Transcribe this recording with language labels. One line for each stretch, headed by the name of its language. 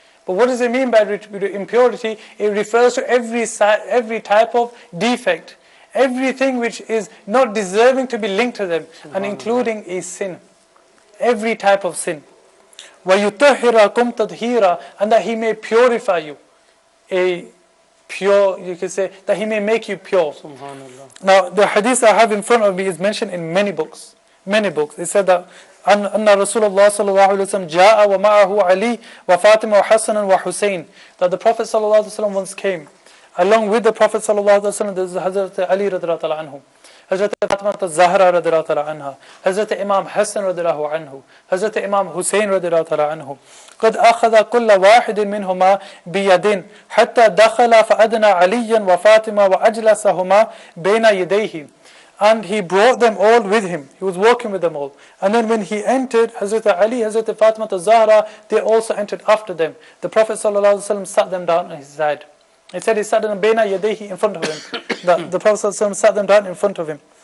English: But what does it mean by impurity? It refers to every type of defect, everything which is not deserving to be linked to them, and including a sin, every type of sin.
Arabic: وَيُطَهِّرَكُمْ تَطْهِيرًا,
English: and that He may purify you, you could say, that He may make you pure. Now, the hadith I have in front of me is mentioned in many books. It said that
Arabic: أن رسول الله صلى الله عليه وسلم جاء ومعه علي وفاطمة وحسن وحسين,
English: that the Prophet صلى الله عليه وسلم once came. Along with the Prophet صلى الله عليه وسلم, there is Hazrat Ali رضي الله تعالى عنه, Hazrat Fatima الزهرة رضي الله تعالى عنها, Hazrat Imam Hassan رضي الله عنه, Hazrat Imam Hussein رضي الله تعالى عنه.
Arabic: قد أخذ كل واحد منهما بيد حتى دخل فأدنى عليا وفاطمة وأجلسهما بين يديه.
English: And he brought them all with him. He was walking with them all. And then when he entered, Hazrat Ali, Hazrat Fatima al-Zahra, they also entered after them. The Prophet ﷺ sat them down on his side. He said he sat them
Arabic: bayna yadayhi,
English: in front of him. The Prophet ﷺ sat them down in front of him.